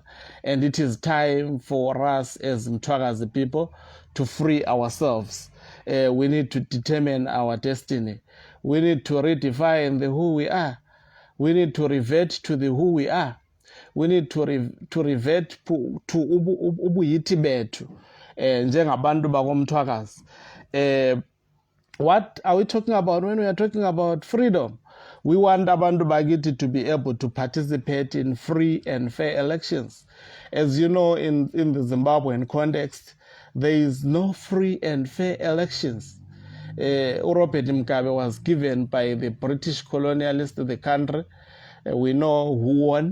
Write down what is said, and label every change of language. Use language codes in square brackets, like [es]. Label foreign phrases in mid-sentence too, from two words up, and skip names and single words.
[en] And it is time for us as Mthwakazi people to free ourselves. We need to determine our destiny. We need to redefine who we are. We need to revert to who we are. We need to revert to [nd] ubuyiti bethu njengabantu bakomthwakazi. [en] What are we talking about when we are talking about freedom? We want [nd] abantu bakithi [en] to be able to participate in free and fair elections. As you know, in the Zimbabwean context, there is no free and fair elections. Robert Ncube was given by the British colonialists the country. We know who won.